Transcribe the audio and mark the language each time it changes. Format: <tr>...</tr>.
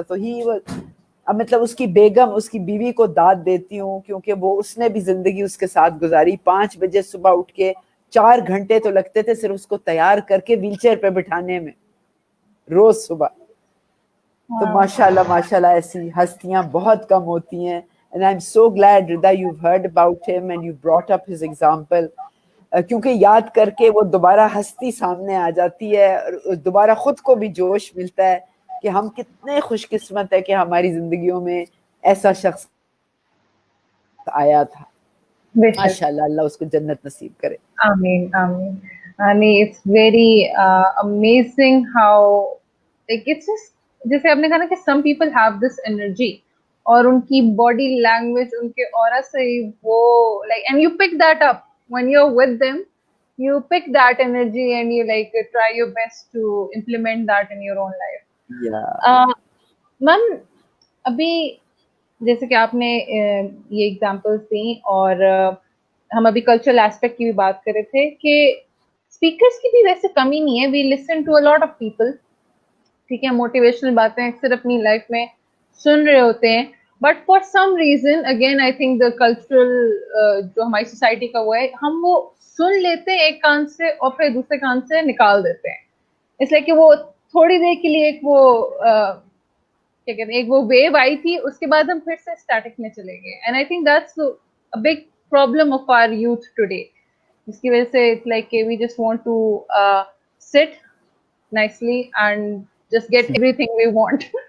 <ur>تو ہی مطلب اس کی بیگم, اس کی بیوی کو داد دیتی ہوں, کیونکہ وہ اس نے بھی زندگی اس کے ساتھ گزاری. 5 بجے صبح اٹھ کے 4 گھنٹے تو لگتے تھے صرف اس کو تیار کر کے ویل چیئر پہ بٹھانے میں روز صبح. تو ماشاءاللہ ایسی ہستیاں بہت کم ہوتی ہیں.</ur> <en>And I'm so glad, Rida, you've heard about him and you brought up his example.</en> <ur>کیونکہ یاد کر کے وہ دوبارہ ہستی سامنے آ جاتی ہے اور دوبارہ خود کو بھی جوش ملتا ہے کہ ہم کتنے خوش قسمت ہے کہ ہماری زندگیوں میں ایسا شخص آیا تھا. ماشاءاللہ, اللہ اس کو جنت نصیب کرے. آمین آمین.</ur> <en>It's very amazing how, like, it's just,</en> <ur>جیسے آپ نے کہا نا کہ</ur> <en>some people have this energy,</en> <ur>اور ان کی باڈی لینگویج, ان کے</ur> <en>aura</en> <ur>سے وہ,</ur> <en>like, and you pick that up when you're with them, you pick that energy and you like try your best to implement that in your own life.</en> <ur>میم ابھی جیسے کہ آپ نے یہ ایگزامپلس دیں, اور ہم ابھی کلچرل ایسپیکٹ کی بھی بات کر رہے تھے کہ اسپیکرس کی بھی ویسے کمی نہیں ہے.</ur> <en>we listen to a lot of people,</en> <ur>ٹھیک ہے, موٹیویشنل باتیں اکثر اپنی لائف میں سن رہے ہوتے ہیں,</ur> <en>but for some reason again I think the cultural</en> <ur>جو ہماری سوسائٹی کا وہ ہے, ہم وہ سن لیتے ہیں ایک کان سے اور پھر دوسرے کان سے نکال دیتے ہیں. اس لیے کہ وہ تھوڑی دیر کے لیے ایک وہ کیا کہتے ہیں, ایک وہ ویو آئی تھی, اس کے بعد ہم پھر سے اسٹیٹک میں چلے گئے.</ur> <en>and I think that's a big problem of our youth today,</en> <ur>جس کی وجہ سے</ur> <en>it's like we just want to sit nicely and just get everything we want.</en>